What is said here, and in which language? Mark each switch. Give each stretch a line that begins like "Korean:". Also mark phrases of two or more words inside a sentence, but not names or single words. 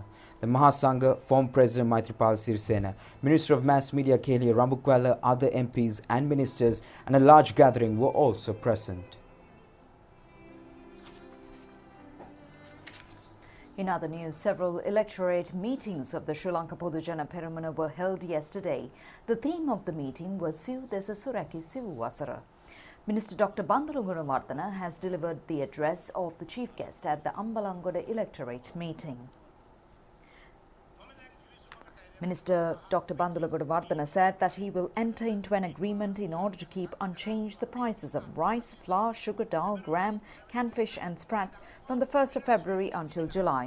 English: The Mahasangha, former President Maithripala Sirisena, Minister of Mass Media Keliya Rambukwala, other MPs and ministers and a large gathering were also present. In other news, several electorate meetings of the Sri Lanka Podujana Peramuna were held yesterday. The theme of the meeting was Siv Desa Suraki Siv Wasara. Minister Dr. Bandulu Gunawardena has delivered the address of the chief guest at the Ambalangoda electorate meeting. Minister Dr. Bandula Gudavardhana said that he will enter into an agreement in order to keep unchanged the prices of rice, flour, sugar, dal, gram, canned fish and sprats from the 1st of February until July.